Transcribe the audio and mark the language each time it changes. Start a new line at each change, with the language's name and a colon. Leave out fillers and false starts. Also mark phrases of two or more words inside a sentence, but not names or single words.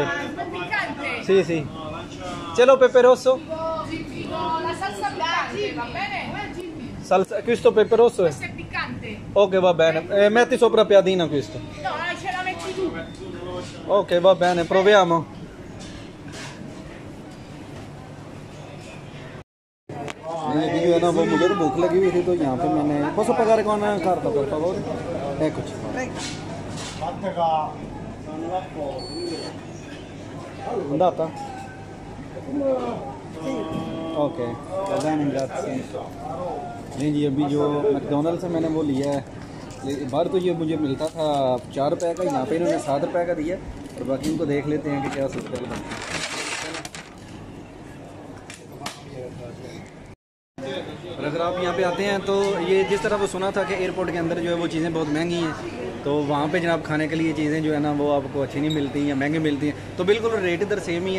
Italian: Un po' piccante. Sì, sì. Ce l'ho pepe rosso? No, la salsa piccante, va bene? Questo pepe rosso è? Questo è piccante. Ok, va bene. Metti sopra piadina questo. No, ce la metti tu. Ok, va bene, proviamo.
Hindi: ये जो है ना वो मुझे तो भूख लगी हुई थी तो यहाँ पे मैंने
Italian: posso pagare con carta per favore? Eccoci. Andata? Ok, va bene, grazie.
Hindi: नहीं जी अभी जो मैकडोनल्ड से मैंने वो लिया है बाहर तो ये मुझे मिलता था 4 रुपये का, यहाँ पे इन्होंने 7 रुपये का दिया और बाकी इनको देख लेते हैं कि क्या सिस्टम है। और अगर आप यहाँ पे आते हैं तो ये जिस तरह वो सुना था कि एयरपोर्ट के अंदर जो है वो चीज़ें बहुत महंगी हैं, तो वहाँ पे जनाब खाने के लिए चीज़ें जो है ना वो आपको अच्छी नहीं मिलती या महंगी मिलती हैं, तो बिल्कुल रेट इधर सेम ही है।